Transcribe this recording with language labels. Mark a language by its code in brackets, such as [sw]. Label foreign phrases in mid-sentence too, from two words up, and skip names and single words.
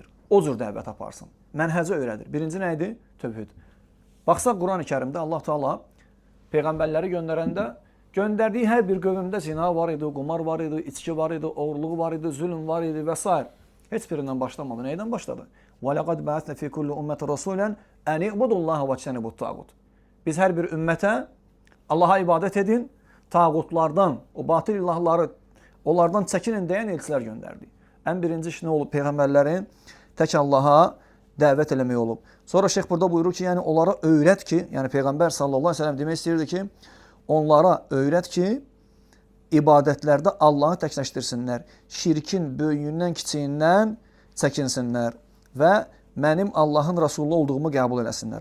[az] O cür dəvət aparsın. Mənhəcə öyrədir. Birinci nə idi? Tövhid. Baxsaq Quran-ı Kərimdə Allah Teala peyğəmbərləri göndərdiyi hər bir qövmdə zina var idi, qumar var idi, içki var idi, oğurluq var idi, zülm var idi və s. Heç birindən başlamadı. Neydən başladı? [ar] وَلَقَدْ بَعَثْنَا فِي كُلِّ أُمَّةٍ رَسُولًا أَنِ اعْبُدُوا اللَّهَ وَاجْتَنِبُوا الطَّاغُوتَ [az] Biz hər bir ümmətə Allaha ibadət edin, tağutlardan, o batil ilahları, onlardan çəkinin deyən elçilər göndərdi. Ən birinci iş nə olub? Peyğəmbərlərin tək Allaha dəvət eləmək olub. Sonra şeyx burada buyurur ki, yəni onlara öyrət ki, yəni Peyğəmbər [ar] صلى الله عليه وسلم [az] demək istəyirdi ki, onlara öyrət ki, ibadətlərdə Allahı təkləşdirsinlər, şirkin böyüyündən, kiçiyindən çəkinsinlər və mənim Allahın Rasulü olduğumu qəbul eləsinlər.